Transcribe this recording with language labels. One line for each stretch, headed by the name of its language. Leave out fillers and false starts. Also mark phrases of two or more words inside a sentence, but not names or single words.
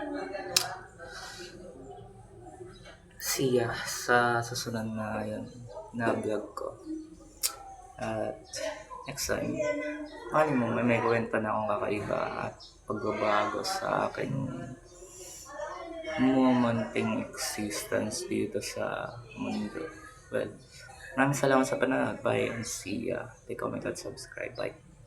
English: See ya
Filipino: sa susunod na vlog ko. At next time, mali mo may kwento na akong kakaiba at pagbabago sa aking
English: momenting existence
Filipino: dito sa mundo. Well, maraming salamat sa panonood.
English: Bye and see ya. Like, comment, at subscribe. Bye.